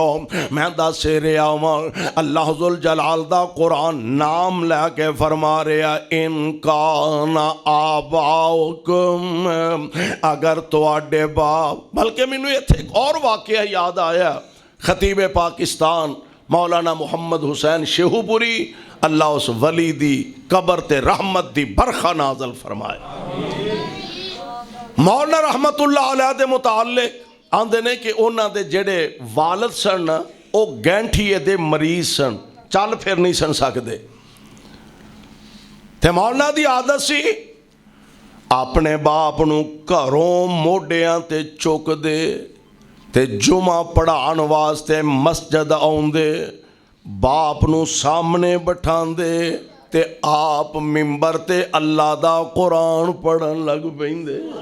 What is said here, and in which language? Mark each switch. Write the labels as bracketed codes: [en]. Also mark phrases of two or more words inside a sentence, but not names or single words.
[pa] میں دس رہا واں اللہ ذوالجلال دا قرآن نام لے کے فرما رہا [ar] إن كان آباؤكم, [pa] اگر تہاڈے باپ. بلکہ مینوں ایتھے ایک ہور واقعہ یاد آیا۔ خطیب پاکستان مولانا محمد حسین شیخوپوری اللہ اس ولی دی قبر تے رحمت دی برکھا نازل فرمائے. مولانا رحمۃ اللہ علیہ دے متعلق آندے نے کہ اونہاں دے جیہڑے والد سن او گنٹھیے دے مریض سن، چل پھر نہیں سن سکدے. تے مولانا دی عادت سی اپنے باپ نوں گھروں موڈھیاں تے چکدے تے جمعہ پڑھان واسطے مسجد آؤندے، باپ نوں سامنے بٹھاندے تے آپ منبر تے اللہ دا قرآن پڑھن لگ پیندے.